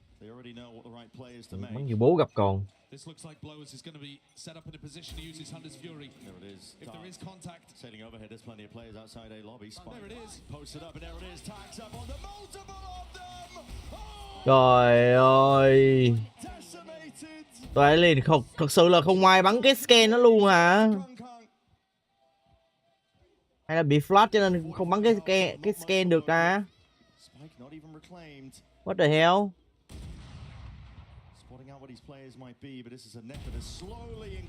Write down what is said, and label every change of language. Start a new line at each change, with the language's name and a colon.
English: They already know what the right players to make.
Vietnamese: Bắn như bố gặp con.
English: This looks like Blowers is going to be set up in a position to use his Hunter's Fury. There it is. If there is contact. Sailing overhead, there's plenty of players outside A lobby. Spike. There it is. Posted up, and there it is. Tags up on the multiple of them. Oh!
Vietnamese: Trời ơi.
English: Decimated.
Vietnamese: Toại liền không, thật sự là không ai bắn cái scan nó luôn hả? Hay là bị flash cho nên không bắn cái scan được ta?
English: Spike not even reclaimed. What the hell? Spotting out what these players might be, but this is a net that is slowly